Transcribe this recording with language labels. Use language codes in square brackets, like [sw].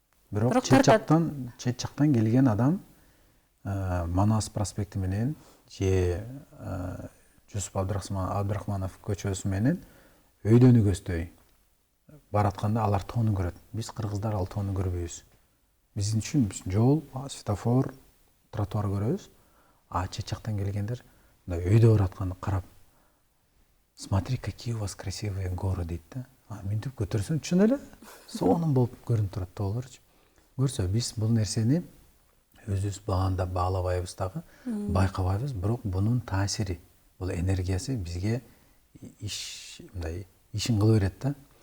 [ky] Бирок чет жактан келген адам Манас проспекти менен же Жусуп Абдрахманов көчөсү менен өйдөн өгөздөй баратканда алар тоону көрөт. Биз кыргыздар ал тоону көрбөйбүз. Биздин үчүн жол, светофор, тротуар көрөбүз. Чет жактан келгендер өйдө баратканды карап, [ru] смотри, какие у вас красивые горы [ky] дейт да. Мынтип көтөрсөң чын эле сонун болуп көрүнүп турат тоолорчу. Көрсө, биз бул нерсени өзүбүз баандап баалабайбыз дагы, байкабайбыз, бирок бунун таасири, бул энергиясы бизге ишин кыла берет да.